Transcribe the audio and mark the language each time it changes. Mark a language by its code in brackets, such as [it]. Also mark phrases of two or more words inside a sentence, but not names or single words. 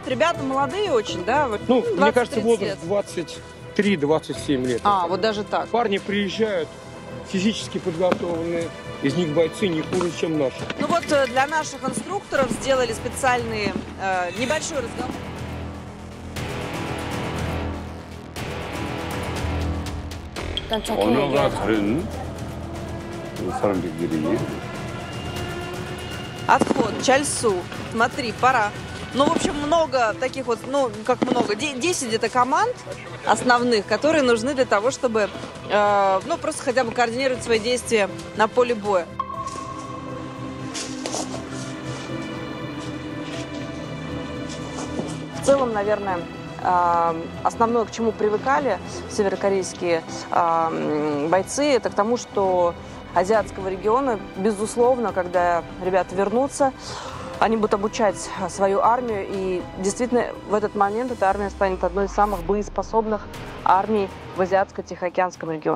[ru] Ребята молодые очень, да? Ну, мне кажется, возраст 23-27 лет. Вот даже так. Парни приезжают физически подготовленные, из них бойцы не хуже, чем наши. Ну вот для наших инструкторов сделали специальный небольшой разговор. [ko] 언어가 다른 사람들끼리. [ru] Отход, чальсу, смотри, пора. Ну, в общем, много таких вот, ну, как много, 10 где-то команд основных, которые нужны для того, чтобы, ну, просто хотя бы координировать свои действия на поле боя. В целом, наверное, основное, к чему привыкали северокорейские бойцы, это к тому, что азиатского региона, безусловно, когда ребята вернутся, они будут обучать свою армию, и действительно в этот момент эта армия станет одной из самых боеспособных армий в Азиатско-Тихоокеанском регионе.